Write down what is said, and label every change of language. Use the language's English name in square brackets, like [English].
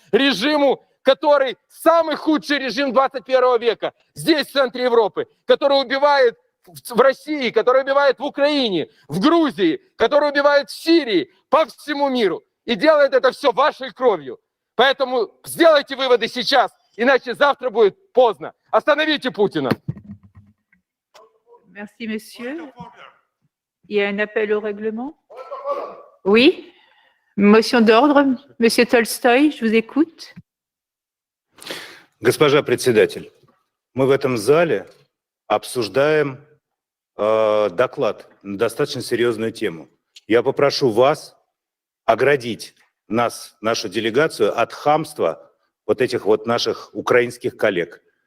[Russian] Режиму, который самый худший режим 21 века, здесь, в центре Европы, который убивает в России, который убивает в Украине, в Грузии, который убивает в Сирии, по всему миру. и делает это все вашей кровью. Поэтому сделайте выводы сейчас, иначе завтра будет поздно. Остановите Путина. [French] Merci, monsieur. Il y a un appel au règlement? Oui? Motion d'ordre. Monsieur Tolstoy, je vous écoute. [Russian] Госпожа председатель, мы в этом зале обсуждаем доклад на достаточно серьезную тему. Я попрошу вас оградить нас, нашу делегацию, от хамства вот этих вот наших украинских коллег.